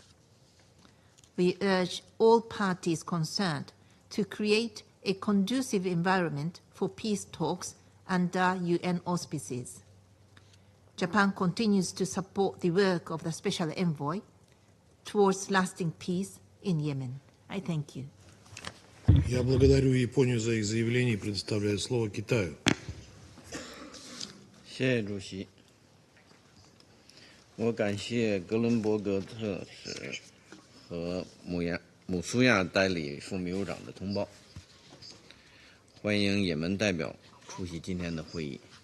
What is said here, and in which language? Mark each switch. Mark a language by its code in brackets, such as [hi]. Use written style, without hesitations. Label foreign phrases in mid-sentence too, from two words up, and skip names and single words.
[en] We urge all parties concerned to create a conducive environment for peace talks under UN auspices. Japan continues to support the work of the Special Envoy towards lasting peace in Yemen. I thank you. [ru] Я благодарю Японию за их заявление и предоставляю слово Китаю. [zh] 谢谢主席。我感谢哥伦伯格特使和姆苏亚代理副秘书长的通报，欢迎也门代表出席今天的会议。